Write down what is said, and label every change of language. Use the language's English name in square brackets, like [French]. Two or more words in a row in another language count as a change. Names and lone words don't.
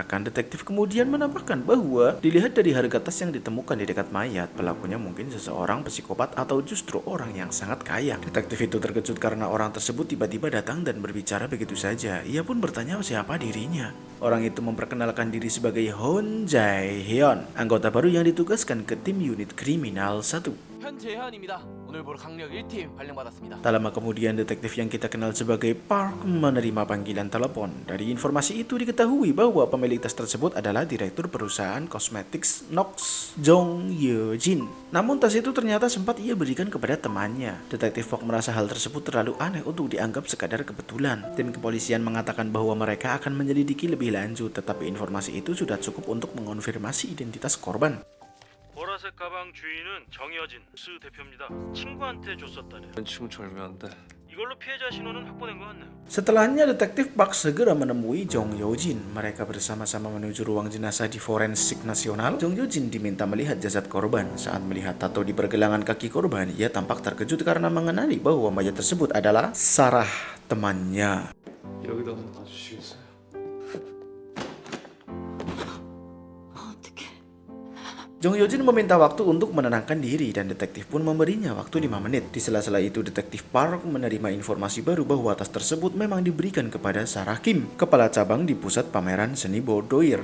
[Indonesian] Rekan detektif kemudian menambahkan bahwa dilihat dari harga tas yang ditemukan di dekat mayat, pelakunya mungkin seseorang psikopat atau justru orang yang sangat kaya. Detektif itu terkejut karena orang tersebut tiba-tiba datang dan berbicara begitu saja. Ia pun bertanya siapa dirinya. Orang itu memperkenalkan diri sebagai Hon Jae-hyun, anggota baru yang ditugaskan ke tim unit kriminal 1. [Korean] 현재현입니다. 오늘 보러 강력 1팀 발령받았습니다. [Indonesian] Tak lama kemudian, detektif yang kita kenal sebagai Park menerima panggilan telepon. Dari informasi itu diketahui bahwa pemilik tas tersebut adalah direktur perusahaan kosmetik Nox, Jong Ye-jin. Namun tas itu ternyata sempat ia berikan kepada temannya. Detektif Park merasa hal tersebut terlalu aneh untuk dianggap sekadar kebetulan. Tim kepolisian mengatakan bahwa mereka akan menyelidiki lebih lanjut, tetapi informasi itu sudah cukup untuk mengonfirmasi identitas korban. [Korean] 보라색 가방 주인은 정여진 스 대표입니다. 친구한테 줬었다네요. 친구 절묘한데. 이걸로 피해자 신원은 확보된 것 같네요. [Indonesian] Setelahnya, detektif Park segera menemui Jong Yo-jin. Mereka bersama-sama menuju ruang jenazah di Forensik Nasional. Jong Yo-jin diminta melihat jasad korban. Saat melihat tato di pergelangan kaki korban, ia tampak terkejut karena mengenali bahwa mayat tersebut adalah Sarah, temannya. [Korean] 여기다 좀 봐주시겠어요? [Indonesian] Jong Yo-jin meminta waktu untuk menenangkan diri dan detektif pun memberinya waktu 5 menit. Di sela-sela itu, detektif Park menerima informasi baru bahwa tas tersebut memang diberikan kepada Sarah Kim, kepala cabang di pusat pameran seni boudoir.